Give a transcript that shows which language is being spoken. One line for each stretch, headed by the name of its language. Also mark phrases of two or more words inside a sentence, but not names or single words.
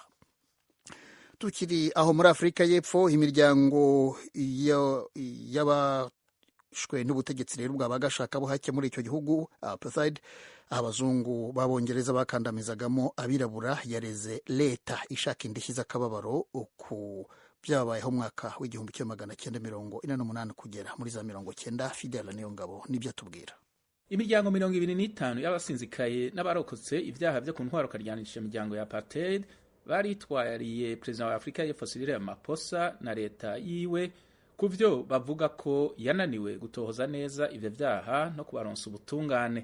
Kinyarwanda: Tukiri aho muri Afurika y'Epfo, imiryango y'abashwe n'ubutegetsi rero bw'abagashakabuhake muri icyo gihugu apartheid abazungu b'Abongereza bakandamizagamo abirabura yareze leta ishaka indishyi z'akababaro ku byabayeho mwaka w'1948 kugera muri za 90. Fidela Niyongabo nibyo atubwira.
Rundi: Imiryango 25 y'abasinzikaye n'abarokotse ibyaha byo ku ntwaro karyanisha imiryango ya apartheid baritwariye perezida wa Afurika y'Epfo Cyril Ramaphosa na leta yiwe kuvyo bavuga ko yananiwe gutohoza neza ivyo vyaha no kubaronsa ubutungane.